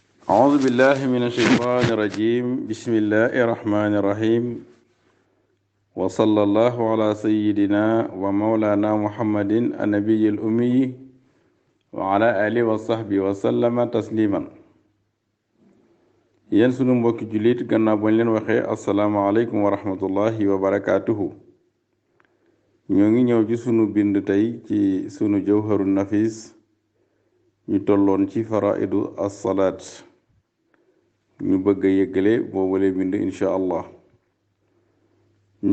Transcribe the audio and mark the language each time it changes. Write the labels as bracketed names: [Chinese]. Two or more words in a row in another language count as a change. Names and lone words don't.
[Arabic] أعوذ بالله من الشيطان الرجيم بسم الله الرحمن الرحيم وصلى الله على سيدنا ومولانا محمد النبي الأمي وعلى آله وصحبه وسلم تسليما [Wolof] yéen sunu mbokki jullit gannaaw bañ leen waxee [Arabic] السلام عليكم ورحمة الله وبركاته [Wolof] ñoo ngi ñëw ci sunu bind tey ci sunu jawharu nafis ñu tolloon ci [Arabic] فرائض الصلاة [Wolof] ñu bëgg a yëggale boobale bind [Arabic] إن شاء الله [Wolof] ñi